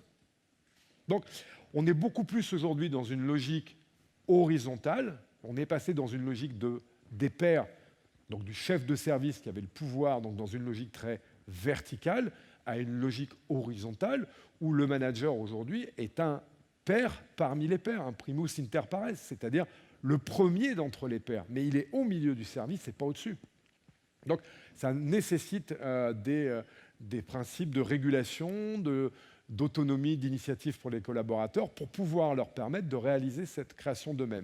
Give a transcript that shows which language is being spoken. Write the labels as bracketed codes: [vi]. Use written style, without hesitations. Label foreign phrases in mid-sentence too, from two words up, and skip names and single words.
[fr] Donc, on est beaucoup plus aujourd'hui dans une logique horizontale. On est passé dans une logique des pairs, donc du chef de service qui avait le pouvoir, donc dans une logique très verticale, à une logique horizontale, où le manager aujourd'hui est un pair parmi les pairs, un [la] primus inter pares, [fr] c'est-à-dire le premier d'entre les pairs. Mais il est au milieu du service et pas au-dessus. Donc, ça nécessite des principes de régulation, d'autonomie, d'initiative pour les collaborateurs pour pouvoir leur permettre de réaliser cette création d'eux-mêmes.